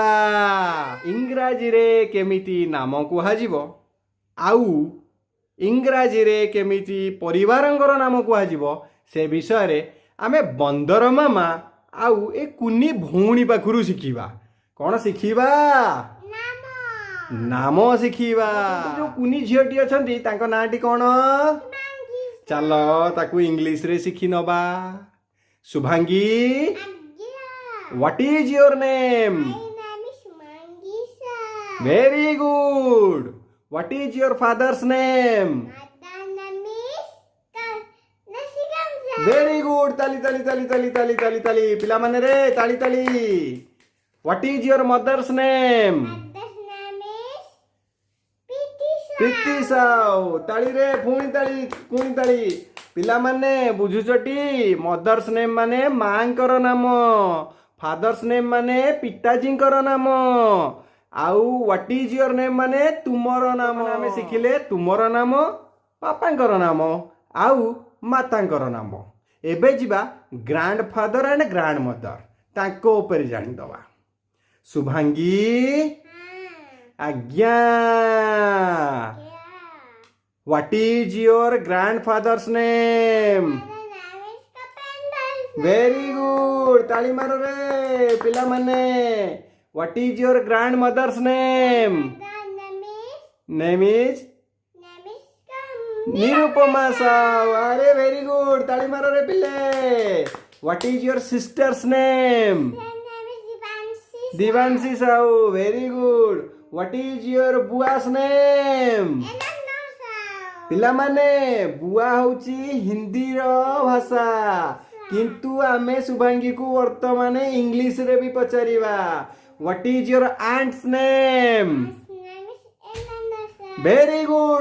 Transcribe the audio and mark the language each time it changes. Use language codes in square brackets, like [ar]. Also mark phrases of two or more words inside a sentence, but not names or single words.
[or] ଇଂରାଜୀରେ କେମିତି ନାମ କୁହାଯିବ, ଆଉ ଇଂରାଜୀରେ କେମିତି ପରିବାରଙ୍କର ନାମ କୁହାଯିବ, ସେ ବିଷୟରେ ଆମେ ବନ୍ଦର ମାମା ଆଉ ଏ କୁନି ଭଉଣୀ ପାଖରୁ ଶିଖିବା। କ'ଣ ଶିଖିବା? ନାମ ଶିଖିବା। ଯୋଉ କୁନି ଝିଅଟି ଅଛନ୍ତି ତାଙ୍କ ନାଁଟି କ'ଣ? ଚାଲ ତାକୁ ଇଂଲିଶରେ ଶିଖି ନବା। ଶୁଭାଙ୍ଗୀ, [en] what is your name? Very good. What is your father's name? Very good. [or] Tali tali tali tali tali tali tali. ପିଲାମାନେ ରେ ତାଳି ତାଳି. [en] What is your mother's name? [or] ପ୍ରୀତି ସାଉ। ତାଳି ରେ ପୁଣି ତାଳି। ପିଲାମାନେ ବୁଝୁଛଟି? [en] mother's name [or] ମାନେ ମାଙ୍କର ନାମ, [en] father's name [or] ମାନେ ପିତାଜୀଙ୍କର ନାମ, ଆଉ [en] what is your name [or] ମାନେ ତୁମର ନାମ। ଆମେ ଶିଖିଲେ ତୁମର ନାମ, ବାପାଙ୍କର ନାମ ଆଉ ମାତାଙ୍କର ନାମ। ଏବେ ଯିବା [en] grand father and grand mother, [or] ତାଙ୍କ ଉପରେ ଜାଣିଦବା। ଶୁଭାଙ୍ଗୀ, ଆଜ୍ଞା। [en] What is your grandfather's name? Very good. [or] ତାଳି ମାରୋ ରେ ପିଲାମାନେ. [en] What is your grandmother's name? Name is Nirupama Saw. अरे very good. [or] ତାଳି ମାରୋ ରେ ପିଲେ. [en] What is your sister's name? Divanshi Saw. Very good. What is your bua's name? [or] ପିଲାମାନେ, ବୁଆ ହଉଛି ହିନ୍ଦୀର ଭାଷା, କିନ୍ତୁ ଆମେ ଶୁଭାଙ୍ଗୀକୁ ବର୍ତ୍ତମାନ ଇଂଲିଶରେ ବି ପଚାରିବା। [en] What is your aunt's name? Very good.